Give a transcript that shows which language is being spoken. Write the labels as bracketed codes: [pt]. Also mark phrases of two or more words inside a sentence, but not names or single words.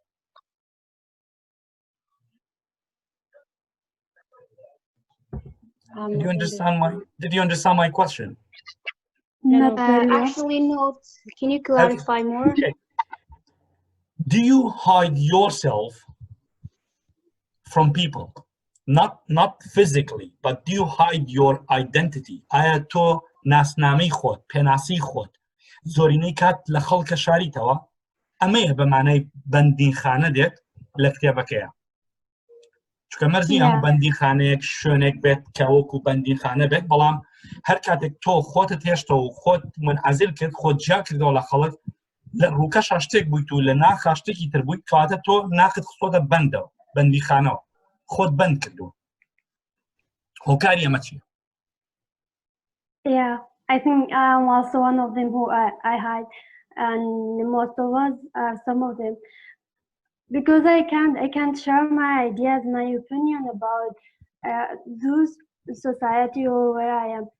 [en] Did you understand my question? Not very well. Actually, no. Can you clarify more? Okay. Do you hide yourself from people? Not physically, but do you hide your identity? [fa] آیا تو [ckb] ناسنامەی خۆت، پێناسی خۆت زۆرینەی کات لە خەڵکە شاریتەوە؟ ئەمەیە بە معنای بەندیخانە دێت لە کتێبەکەیە. چونکە مەرجی هەموو بەندیخانەیەک شوێنێک بێت کە وەکو بەندیخانە بێت، بەڵام هەر کاتێک تۆ خۆتت هێشتەوە و خۆت منعەزل کرد، خۆت جیا کردەوە لە خەڵک، لە ڕووکەشا شتێک بوویت و لە ناخا شتێکی تر بوویت، کەواتە تۆ ناخت خۆتە بەندەوە، بەندیخانەوە، خۆت بەند کردووە. هۆکاری ئەمە چییە؟ [en] Yeah, I think I'm also one of them who I hide, and most of us are some of them, because I can't share my ideas, my opinion about those society or where I am.